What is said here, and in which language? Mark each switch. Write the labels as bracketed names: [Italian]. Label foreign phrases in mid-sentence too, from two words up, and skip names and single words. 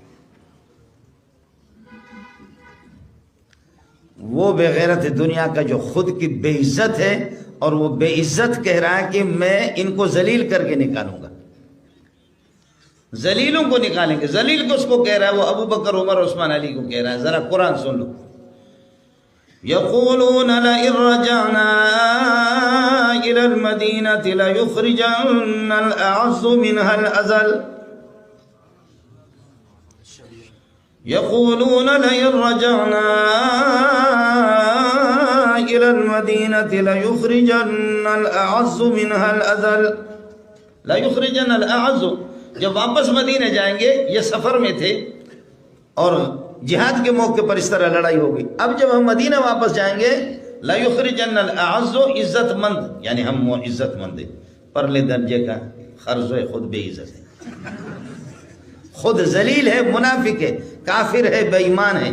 [Hindi] वो बेगैरत दुनिया का जो खुद की बेइज्जत है, और वो बेइज्जत कह रहा है कि मैं इनको जलील करके निकालूंगा, जलीलों को निकालेंगे। जलील को उसको कह रहा है, वो अबू बकर, उमर, उस्मान, अली को कह रहा है। जरा कुरान सुन लो। [Arabic] يقولون لئن رجعنا إلى المدينة ليخرجن الأعز منها الأذل, يقولون لئن رجعنا إلى المدينة ليخرجن الأعز منها الأذل ليخرجن الأعز, [Hindi] जब वापस मदीने जाएंगे, ये सफ़र में थे और जिहाद के मौके पर इस तरह लड़ाई होगी। अब जब हम मदीना वापस जाएंगे, [Arabic] ليخرجن الأعز, [Hindi] इज्जतमंद, यानी हम वो इज्जतमंद है, परले दर्जे का खर्ज है, खुद बेइज्जत है, खुद जलील है, मुनाफिक है, काफिर है, बेईमान है।